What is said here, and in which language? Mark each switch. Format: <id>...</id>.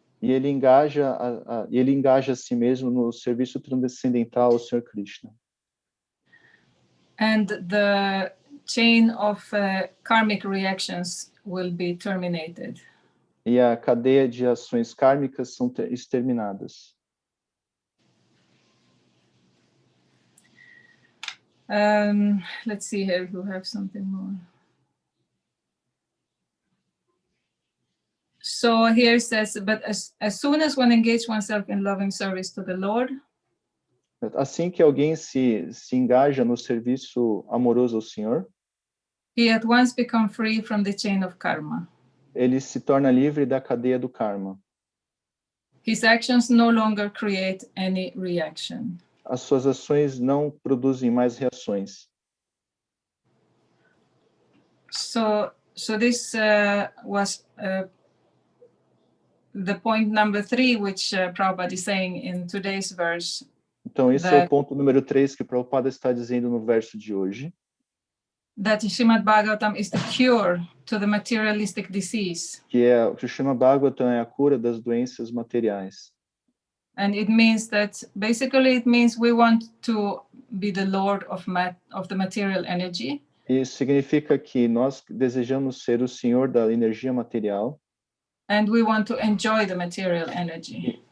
<pt>E ele engaja a si mesmo no serviço transcendental ao Senhor Krishna.</pt> <en>And the chain of karmic reactions will be terminated.</en> <pt>E a cadeia de ações kármicas são exterminadas.</pt> <en>Let's see here if we have something more. So here it says, but as soon as one engages oneself in loving service to the Lord,</en> <pt>assim que alguém se engaja no serviço amoroso ao Senhor,</pt> <en>he at once becomes free from the chain of karma.</en> <pt>Ele se torna livre da cadeia do karma.</pt> <en>His actions no longer create any reaction.</en> <pt>As suas ações não produzem mais reações.</pt> <en>So this was the point number 3, which Prabhupada is saying in today's verse.</en> <pt>Então, esse é o ponto número 3 que Prabhupada está dizendo no verso de hoje.</pt> <en>That Srimad Bhagavatam is the cure to the materialistic disease.</en> <pt>Que o Srimad Bhagavatam é a cura das doenças materiais.</pt> <en>And it means that basically it means we want to be the Lord of the material energy.</en> <pt>Isso significa que nós desejamos ser o Senhor da energia material.</pt> <en>And we want to enjoy the material energy.</en>